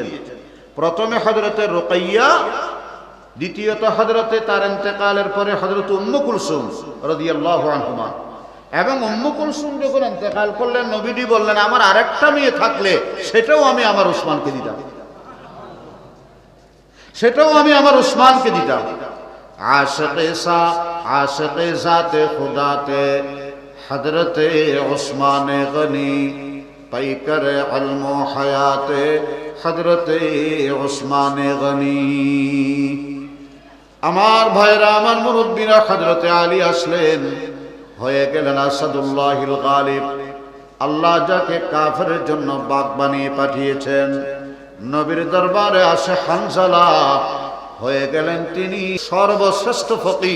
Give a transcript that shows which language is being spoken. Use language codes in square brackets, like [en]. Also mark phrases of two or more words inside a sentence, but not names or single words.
[bn] প্রথমে হযরতে রুকাইয়া, দ্বিতীয়ত হযরতে তার ইন্তেকালের পরে হযরত উম্মু কুলসুম [ar] رضي الله عنهما. [bn] এবং উম্মু কুলসুম যখন ইন্তেকাল করলেন, নবীজি বললেন আমার আরেকটা মেয়ে থাকলে সেটাও আমি আমার ওসমানকে দিতাম, সেটাও আমি আমার ওসমানকে দিতাম। [ur] عاشقِ ذاتے خداتے حضرتے عثمان غنی پیکر علم حیاتے حضرتے عثمان غنی. [bn] আমার ভাইরা, আমার মুরব্বীরা, হযরতে আলী আসলেন, হয়ে গেলেন [ar] أسد الله الغالب. [bn] আল্লাহ যাকে কাফেরের জন্য বাগ বানিয়ে পাঠিয়েছেন। নবীর দরবারে আসে হানজালা, হয়ে গেলেন তিনি সর্বশ্রেষ্ঠ ফকিহ।